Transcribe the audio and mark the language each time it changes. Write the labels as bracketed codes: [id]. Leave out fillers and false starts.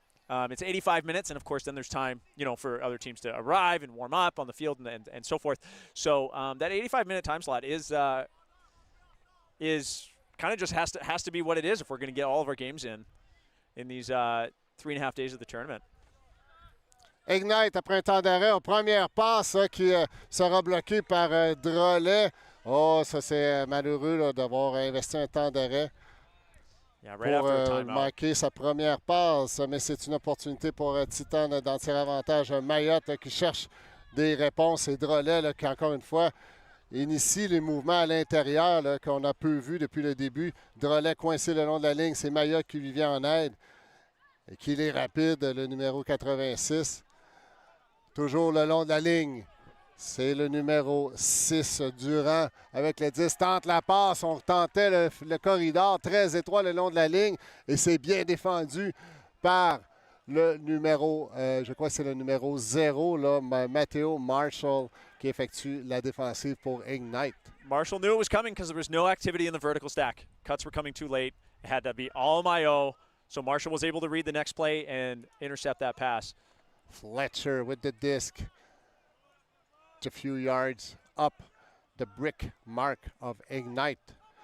[en] It's 85 minutes, and of course then there's time, you know, for other teams to arrive and warm up on the field and so forth. So that 85-minute time slot is kind of just has to be what it is if we're going to get all of our games in these 3.5 days of the tournament. [fr] Ignite après un temps d'arrêt aux premières passes qui sera bloqué par Drolet. Oh, ça c'est malheureux d'avoir investi un temps d'arrêt pour manquer sa première passe. Mais c'est une opportunité pour Titane d'en tirer avantage. Mayotte qui cherche des réponses et Drolet qui, encore une fois, initie les mouvements à l'intérieur qu'on a peu vu depuis le début. Drolet coincé le long de la ligne. C'est Mayotte qui lui vient en aide. Et qu'il est rapide, le numéro 86. Toujours le long de la ligne. C'est le numéro 6, Durand, avec le 10. Tente la passe. On tentait le corridor très étroit le long de la ligne. Et c'est bien défendu par le numéro, je crois que c'est le numéro 0, là, Matteo Marshall, qui effectue la défensive pour Ignite. [en] Marshall knew it was coming because there was no activity in the vertical stack. Cuts were coming too late. It had to be all Mayo. So Marshall was able to read the next play and intercept that pass. Fletcher with the disc. A few yards up the brick mark of Ignite.